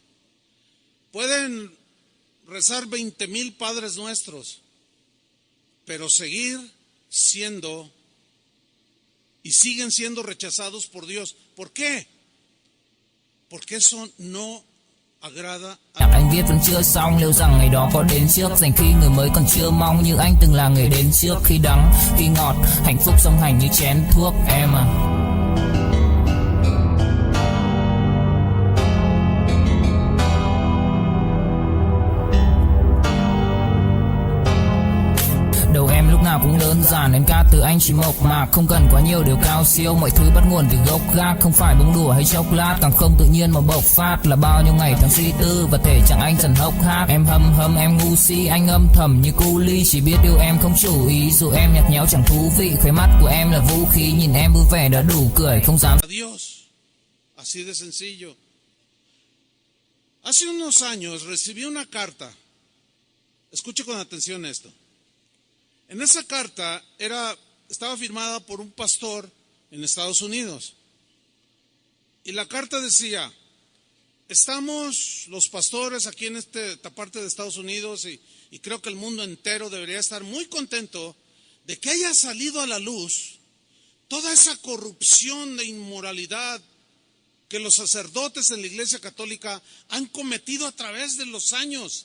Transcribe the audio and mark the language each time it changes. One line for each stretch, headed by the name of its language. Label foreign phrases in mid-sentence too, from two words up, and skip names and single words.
Spanish: Pueden rezar 20,000 Padres Nuestros, pero seguir siendo y siguen siendo rechazados por Dios. ¿Por qué? Porque eso no agrada a Dios.
Vietnamese: Anh viết vẫn chưa xong, liệu rằng ngày đó có đến trước, dành khi người mới còn chưa mong như anh từng là người đến trước. Khi đắng, khi ngọt, hạnh phúc song hành như chén thuốc em à. Nào cũng đơn giản, em ca từ anh chỉ mộc mạc, không cần quá nhiều điều cao siêu, mọi thứ bắt nguồn từ gốc gác, không phải bông đùa hay chốc lát, càng không tự nhiên mà bộc phát, là bao nhiêu ngày tháng suy tư và thể chẳng anh dần hốc hác. Em hâm em ngu si, anh âm thầm như cu ly, chỉ biết yêu em không chủ ý, dù em nhạt nhẽo chẳng thú vị, khóe mắt của em là vũ khí, nhìn em vui vẻ đã đủ cười, không dám.
Spanish: Dios, así de sencillo. Hace unos años recibí una carta. Escuche con atención esto. En esa carta estaba firmada por un pastor en Estados Unidos. Y la carta decía, estamos los pastores aquí en esta parte de Estados Unidos y creo que el mundo entero debería estar muy contento de que haya salido a la luz toda esa corrupción de inmoralidad que los sacerdotes en la Iglesia Católica han cometido a través de los años.